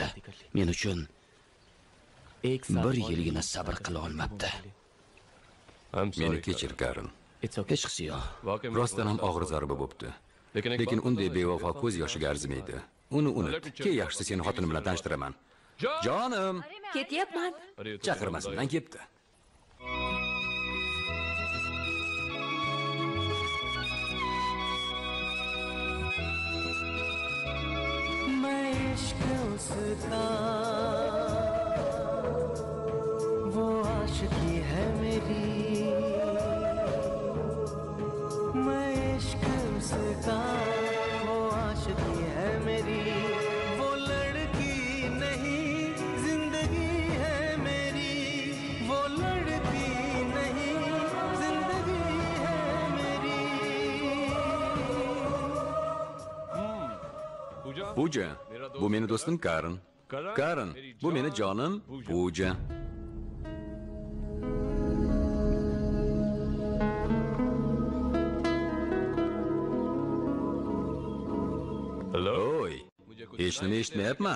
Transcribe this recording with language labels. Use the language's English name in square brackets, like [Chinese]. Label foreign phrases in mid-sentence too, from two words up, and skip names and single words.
[Uzbek] Men uchun 1 yilgina sabr qila olmabdi. Meni kechir, Karan. Hech qisi yo'q. Rostdan ham og'ir zarba bo'libdi. Lekin unday bevafo ko'z yoshiga arzimaydi. Uni unut. Keyin yaxshisi seni xotinim bilan tanishtiraman. Jonim, Ketyapman. chaqirmasimdan ketdi. [Hindi] मैं इश्क उसका वो आशिकी है मेरी मैं इश्क उसका वो आशिकी है मेरी वो लड़की नहीं जिंदगी है मेरी वो लड़की नहीं जिंदगी है मेरी [Uzbek] Puja, bu meni do'stim Karan. Karan, bu meni jonim Puja. Oy, hech nima eshitmayapman.